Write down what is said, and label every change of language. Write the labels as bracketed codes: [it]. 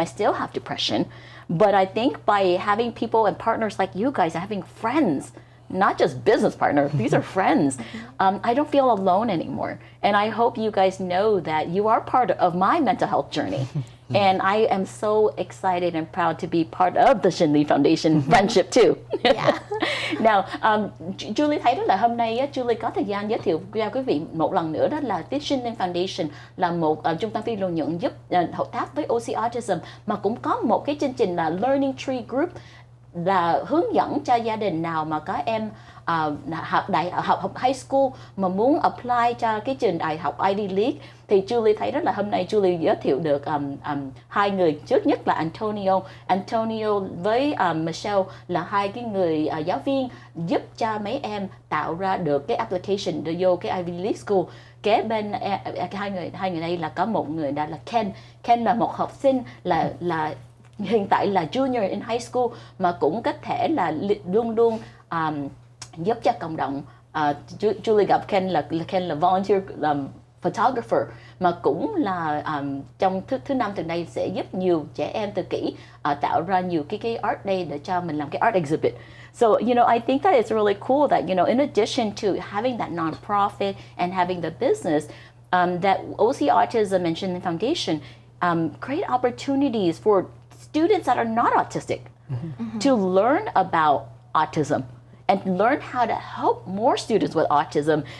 [en] I still have depression. But I think by having people and partners like you guys, having friends, not just business partners, these are friends, I don't feel alone anymore. And I hope you guys know that you are part of my mental health journey. And I am so excited and proud to be part of the Shinli Foundation friendship too. Yeah. [vi] Now, Julie thấy đó là hôm nay Julie có thời gian giới thiệu cho quý vị một lần nữa, đó là cái Shinli Foundation là một trung tâm phi lợi nhuận giúp hợp tác với OC Autism, mà cũng có một cái chương trình là Learning Tree Group, là hướng dẫn cho gia đình nào mà có em học high school mà muốn apply cho cái trường đại học Ivy League. Thì Julie thấy rất là hôm nay Julie giới thiệu được hai người. Trước nhất là Antonio với Michelle là hai cái người giáo viên giúp cho mấy em tạo ra được cái application để vô cái Ivy League school. Kế bên hai người đây là có một người đó là Ken là một học sinh là hiện tại là junior in high school, mà cũng có thể là luôn luôn giúp cho cộng đồng. Julie gặp Ken là volunteer photographer, mà cũng là trong thứ năm từ đây sẽ giúp nhiều trẻ em tự kỷ tạo ra nhiều cái art day để cho mình làm cái art exhibit. [en] So, I think that it's really cool that, in addition to having that nonprofit and having the business, that OC Autism and Chân Foundation create opportunities for students that are not autistic to learn about autism and learn how to help more students with autism.